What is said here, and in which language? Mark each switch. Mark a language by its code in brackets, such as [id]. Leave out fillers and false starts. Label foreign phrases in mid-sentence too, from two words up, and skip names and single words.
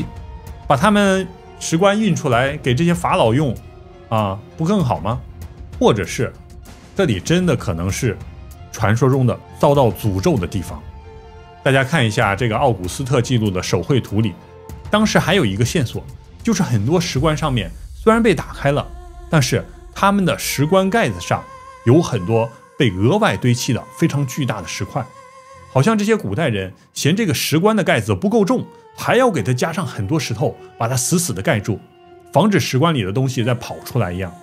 [zh] 把他們石棺運出來給這些法老用不更好嗎？或者是這裡真的可能是傳說中的遭到詛咒的地方？大家看一下這個奧古斯特記錄的手繪圖裡，當時還有一個線索，就是很多石棺上面雖然被打開了，但是他們的石棺蓋子上有很多被額外堆砌的非常巨大的石塊，好像這些古代人嫌這個石棺的蓋子不夠重，還要給它加上很多石頭，把它死死的蓋住，防止石棺裡的東西再跑出來一樣。